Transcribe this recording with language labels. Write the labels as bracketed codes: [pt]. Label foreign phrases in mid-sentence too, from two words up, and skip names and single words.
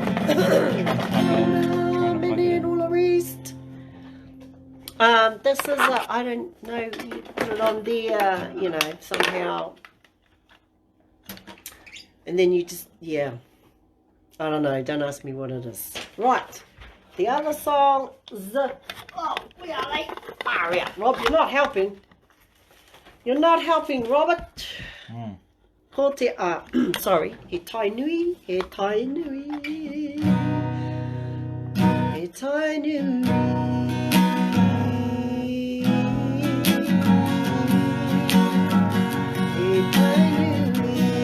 [en] This is I don't know, you put it on there, you know, somehow. And then you just, yeah. I don't know, don't ask me what it is. Right. The other song, oh, where are they? Hurry up, Rob, you're not helping. You're not helping, Robert. [mi] Ko te sorry. He tai nui, he tai nui, he tai nui. He tai nui.